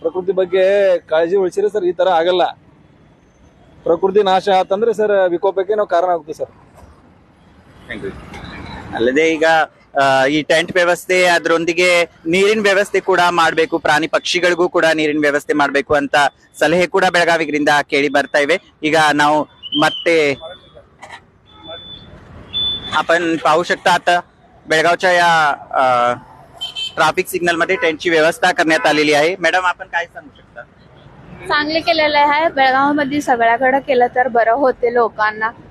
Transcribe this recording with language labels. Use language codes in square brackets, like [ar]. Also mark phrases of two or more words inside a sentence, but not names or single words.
[kn] ಪ್ರಕೃತಿ ಬಗ್ಗೆ ಕಾಳಜಿ ವಹಿಸಿದ್ರೆ ಸರ್ ಈ ತರ ಆಗಲ್ಲ. ಪ್ರಕೃತಿ ನಾಶ ಆತಂದ್ರೆ ಸರ್ ವಿಕೋಪಕ್ಕೆ ನಾವು ಕಾರಣ ಆಗುತ್ತೆ ಸರ್. ಅಲ್ಲದೆ ಈಗ ಈ ಟೆಂಟ್ ವ್ಯವಸ್ಥೆ, ಅದರೊಂದಿಗೆ ನೀರಿನ ವ್ಯವಸ್ಥೆ ಕೂಡ ಮಾಡಬೇಕು, ಪ್ರಾಣಿ ಪಕ್ಷಿಗಳಿಗೂ ಕೂಡ ನೀರಿನ ವ್ಯವಸ್ಥೆ ಮಾಡಬೇಕು ಅಂತ ಸಲಹೆ ಕೂಡ ಬೆಳಗಾವಿಗರಿಂದ ಕೇಳಿ ಬರ್ತಾ ಇವೆ. ಈಗ ನಾವು ಮತ್ತೆ [mr] आपण पाहू शकता आता बेळगावच्या या ट्रॅफिक सिग्नल मध्ये टेंटची व्यवस्था करण्यात आलेली आहे. मॅडम, आपण काय सांगू शकता? चांगले केलेलं आहे. बेळगावमध्ये सगळ्याकडे केलं तर बरं होते लोकांना.